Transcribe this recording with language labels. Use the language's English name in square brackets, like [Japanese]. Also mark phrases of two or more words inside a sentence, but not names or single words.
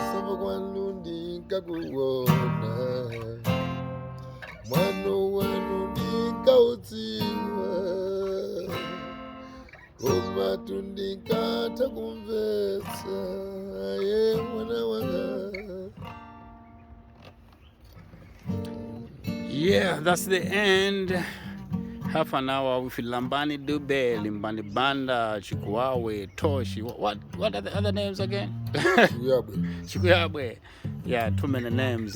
[Nyanja] kwanu ndinkakuona, mwano wanu ndinkautiwa, komatu ndinkatha kumvetsa, ye mwana wanga. [English] Yeah, that's the end. Half an hour with Lambani Dube, Limbani Banda, Chikuawe, Toshi. What are the other names again? Chikuyabwe. Yeah, too many names.